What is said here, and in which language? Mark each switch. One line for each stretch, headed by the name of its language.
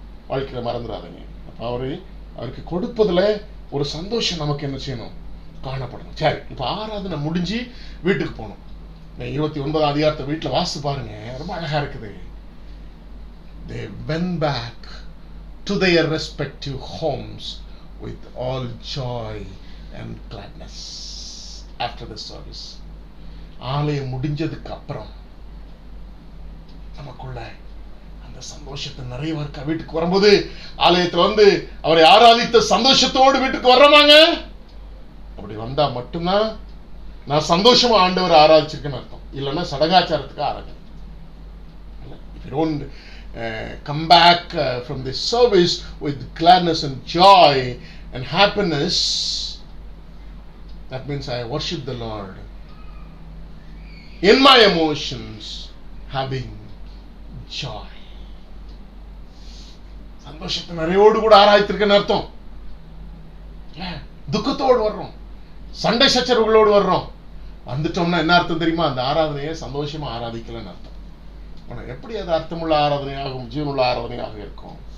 Tamil: வாழ்க்கையில மறந்துடாதீங்க. அவருக்கு கொடுப்பதுல ஒரு சந்தோஷம் நமக்கு என்ன செய்யணும், காணப்படணும். சரி, இப்ப ஆராதனை முடிஞ்சு வீட்டுக்கு போகணும். 29 அதிகாரத்தை வீட்டுல வாசித்து பாருங்க, ரொம்ப அழகா இருக்குது.
English: They went back to their respective homes with all joy and gladness after the service.
Tamil: ஆலயம் முடிஞ்சதுக்கு அப்புறம் நமக்குள்ள அந்த சந்தோஷத்தை நிறைய இருக்கா? வீட்டுக்கு வரும்போது ஆலயத்துல அவரை ஆராதித்த சந்தோஷத்தோடு வீட்டுக்கு வர்றோமாங்க? அப்படி வந்தா மட்டும்தான் நான் சந்தோஷமா ஆண்டவரை ஆராதிச்சிருக்கேன்னு அர்த்தம். இல்லைன்னா சடங்காச்சாரத்துக்கு ஆராதனை.
English: If you don't come back from this service with gladness and joy and happiness, that means I worship the Lord in my emotions, having joy.
Tamil: சந்தோஷத்தை நிறையோடு கூட ஆராய்த்திருக்கேன்னு அர்த்தம். துக்கத்தோடு வர்றோம், சண்டை சச்சரவுகளோடு வர்றோம். வந்துட்டோம்னா என்ன அர்த்தம் தெரியுமா? அந்த ஆராதனையை சந்தோஷமா ஆராதிக்கலன்னு அர்த்தம். எப்படி அது அர்த்தமுள்ள ஆராதனையாகும், ஜீவனுள்ள ஆராதனையாக இருக்கும்?